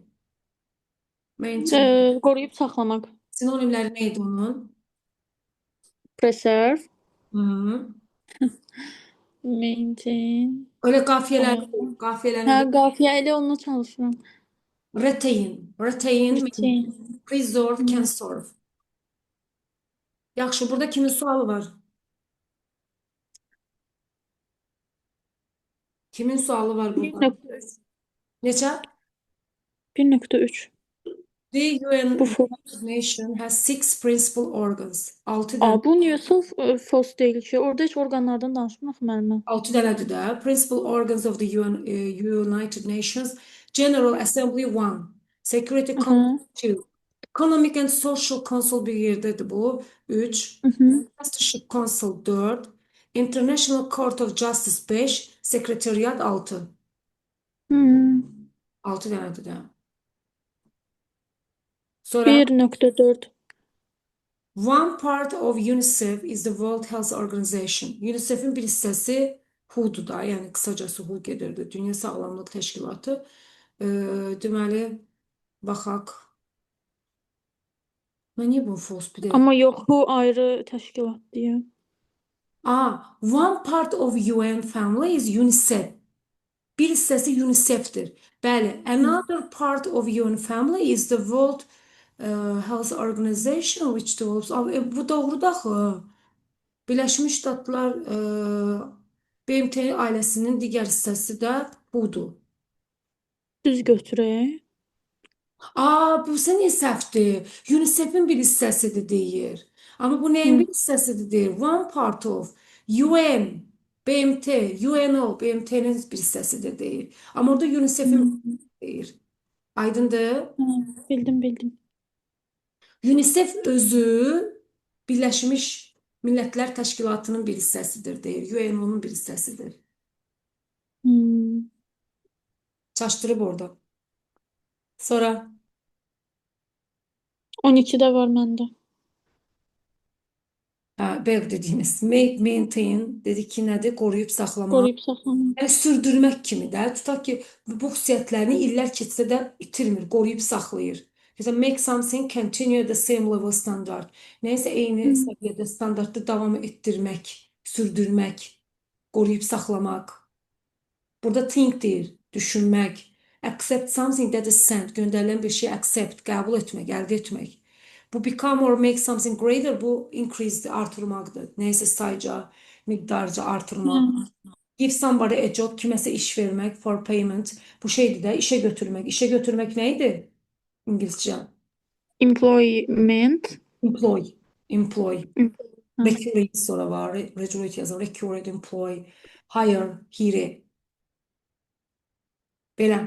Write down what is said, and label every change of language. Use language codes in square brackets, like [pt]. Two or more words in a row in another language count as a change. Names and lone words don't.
[en] Maintain. [az] Qoruyub saxlamaq. Sinonimləri nə idi onun? [en] Preserve. Hı. Maintain. [az] Öyle qafiyələri Qafiyə ilə onunla çalışıram. [en] retain, Retain. Preserve, conserve. [az] Yaxşı, burada kimin sualı var? Kimin sualı var burada? 1.3. Neçə? 1.3. [en] The UN [az] Bu false. [en] United Nations has six principal organs. [az] 6 dənə. Bu niyə false deyil ki? Orada heç orqanlardan danışmırıq müəllimə. 6 dənədir də. [en] Principal organs of the United Nations. [az] General Assembly 1. Security Council 2. Economic and Social Council bir yerdədir bu. 3. Trusteeship Council 4. International Court of Justice 5. Sekretariat 6. 6 dənədir də. Sonra 1.4. [en] one part of UNICEF is the World Health Organization. [az] UNICEF'in bir hissəsi WHO-dur da, yəni qısacası WHO gedirdi. Dünya Sağlamlıq Təşkilatı. Deməli, baxaq. Mən niyə bunu false bir də? Amma yox, bu ayrı təşkilatdır ya. [en] One part of UN family is UNICEF. [az] Bir hissəsi UNICEF-dir. Bəli, [en] another part of UN family is the World Health Organization which develops. [az] Bu doğrudur axı. Birləşmiş Ştatlar BMT ailəsinin digər hissəsi də budur. Düz götürək. Bu niyə səhvdir? UNICEF-in bir hissəsidir deyir. Amma bu nəyin bir hissəsidir deyir? [en] One part of UN, BMT, UNO, [az] BMT-nin bir hissəsidir deyir. Amma orada UNICEF-in deyir. Aydındır? Bildim. UNICEF özü Birləşmiş Millətlər Təşkilatının bir hissəsidir deyir. UNO-nun bir hissəsidir. Çaşdırıb orada. Sonra 12-də var məndə. BEV dediyiniz maintain dedik ki nədir? Qoruyub saxlamaq. Qoruyub saxlamaq. Yəni sürdürmək kimi də. Tutaq ki bu xüsusiyyətlərini illər keçsə də itirmir, qoruyub saxlayır. [en] Mesela make something continue the same level standard. [az] Neysə eyni səviyyədə standartda davam etdirmək, sürdürmək, qoruyub saxlamaq. Burada think deyir, düşünmək. [en] Accept something that is sent, [az] göndərilən bir şeyi accept, qəbul etmək, əldə etmək. [en] Bu become or make something greater, [az] bu increase, artırmaqdır. Neysə sayca, miqdarca artırmaq. [en] Give somebody a job, [az] kiməsə iş vermək, [en] for payment. [az] Bu şeydir də, işə götürmək. İşə götürmək nə idi? İngilizcə. [en] Employment. [az] Employ. Recurrent sonra var. Recurrent yazılır. [en] Recurrent employ. Hire, hire. Belə.